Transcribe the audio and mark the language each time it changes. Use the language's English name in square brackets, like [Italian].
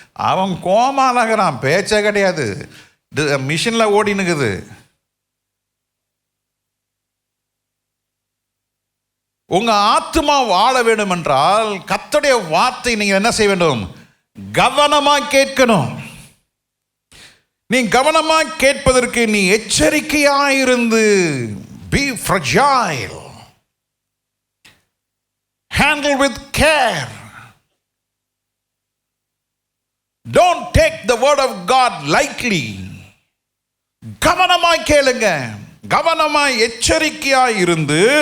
[Tamil] அவன் கோமாளாகிறான், பேச்சே கிடையாது, மிஷினில் ஓடினுக்குது. உங்க ஆத்மா வாழ வேண்டும் என்றால் கர்த்தருடைய வார்த்தை நீங்க என்ன செய்ய வேண்டும்? கவனமா கேட்கணும். நீ கவனமா கேட்பதற்கு நீ எச்சரிக்கையாயிருந்து, [English] be fragile, handle with care, don't take the word of God lightly. [Tamil] கவனமாய் கேளுங்க, கவனமாய் எச்சரிக்கையாய் இருந்து